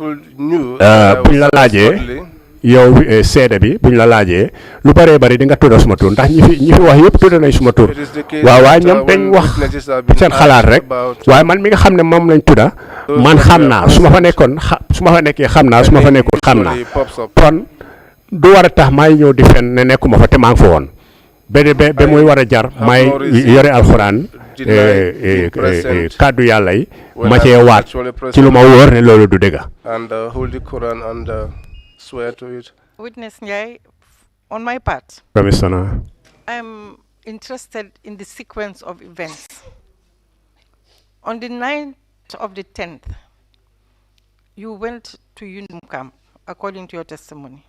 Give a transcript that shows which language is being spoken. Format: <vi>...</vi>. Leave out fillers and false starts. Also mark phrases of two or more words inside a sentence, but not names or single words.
<wo>buñ la laajee yow seede bi buñ la laajee lu bëree bëri di nga tudda suma tur ndax ñi fi wax yëpp tudda nañ suma tur waaw waaye ñoom dañ wax seen xalaat rek waaye man mi nga xam ne moom lañ tudda man xam naa su ma fa nekkee xam naa su ma fa nekkul xam naa kon du war a tax may ñëw di fen ne nekkuma fa te maa ngi fa woon ba muy war a jar may yore alxuraan kàddu yàlla yi ma cee waat ci lu ma wóor ne loolu du dëgg.</wo> <en>Swear to it. Witness Njie, on my part, Commissioner, I'm interested in the sequence of events. On the 9th of the 10th, you went to Unum camp, according to your testimony.</en>